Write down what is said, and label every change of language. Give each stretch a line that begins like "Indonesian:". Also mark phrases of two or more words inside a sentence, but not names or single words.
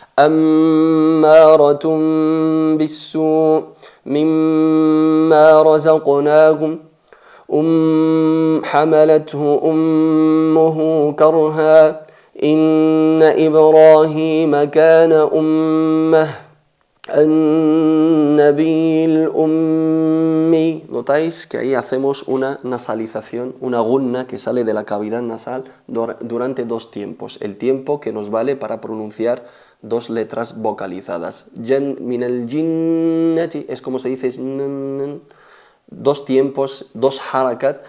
Arabic: أمارة بالسوء مما رزقناكم حملته أمه كرها إن إبراهيم كان أمة النبي الأمي.
Spanish: Notáis que ahí hacemos una nasalización, una gunna que sale de la cavidad nasal durante dos tiempos. El tiempo que nos vale para pronunciar dos letras vocalizadas.
Arabic: من الجنة
Spanish: es como se dice, dos tiempos, dos harakat.